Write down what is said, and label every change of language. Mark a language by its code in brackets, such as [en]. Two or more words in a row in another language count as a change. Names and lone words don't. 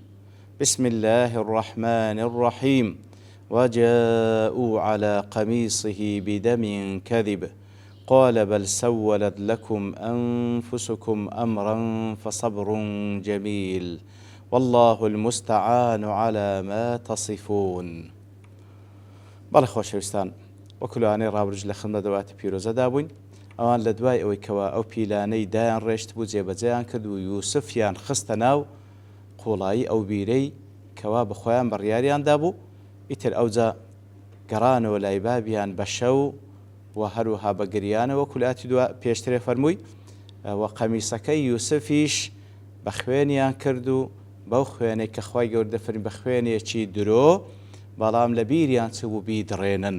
[ar] بسم الله الرحمن الرحيم. وجاءوا على قميصه بدم كذب قال بل سولت لكم أنفسكم أمرا فصبر جميل والله المستعان على ما تصفون. [ckb] بەڵێ خۆشەویستان وەکولانەی ڕابرج لە خزمەت دەواتە پیرۆزەدا بووین ئەوان لە دوای ئەوەی کەوا ئەو پیلانەی دایان ڕێشت بوو جێبەجێیان کرد و یوسفیان خستە ناو قوڵایی ئەو بیرەی کەوا بەخۆیان بڕیاریاندا بوو ئیتر ئەوجا گەڕانەوە لای بابیان بە شەو و هەروەها بە گریانەوە کولاتی پێشترێ فەرمووی و قەمیسەکەی یوسفیش بە خوێنیان کرد و بەو خوێنەی کە خوای گەورە دەفەرمی بە خوێنێکی درۆ بەڵام لە بیریان چوو بیدڕێنن.